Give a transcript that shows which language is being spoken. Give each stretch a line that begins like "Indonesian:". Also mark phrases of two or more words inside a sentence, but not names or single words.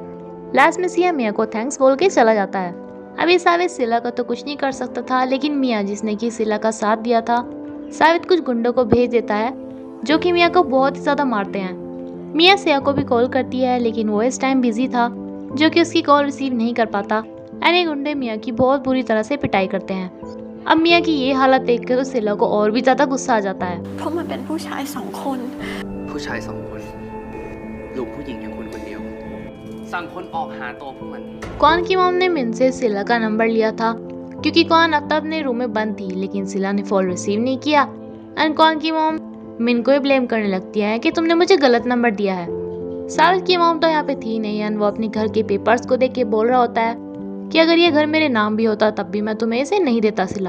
Hindi: लास्ट में सिया मिया को थैंक्स बोल के चला जाता है। अभी सावित सिला का तो कुछ नहीं कर सकता था लेकिन मिया जिसने कि सिला का साथ दिया था सावित कुछ गुंडों को भेज देता है जो कि मिया को बहुत ही ज्यादा मारते हैं। मिया सिया को भी कॉल करती है लेकिन वो इस
English: time busy
Hindi: था जो कि उसकी
English: call receive
Hindi: नहीं कर पाता एंड ये गुंडे मिया की बहुत बुरी तरह से पिटाई करते हैं। अब मिया की ये हालत देखकर तो सिला को और भी ज्यादा गुस्सा आ जाता है।
Thai: เพราะมันเป็นผู้ชายสองคน ผู้ชาย2 คนลูกผู้หญิงอย่างคุณคนเดียวสั่งคนออกหาตัวพวกมัน
Hindi: कौन की मॉम ने मिन से सिला का नंबर लिया था क्योंकि कौन अब तक अपने रूम में बंद थी लेकिन सिला ने
English: call receive
Hindi: नहीं किया एंड कौन की मॉम मिन को ही ब्लेम करने लगती है कि तुमने मुझे गलत नंबर दिया है। सावित की मॉम तो यहाँ पे थी नहीं एंड वो अपने घर के पेपर्स को देख के बोल रहा होता है कि अगर ये घर मेरे नाम भी होता तब भी मैं तुम्हें इसे नहीं देता सिला।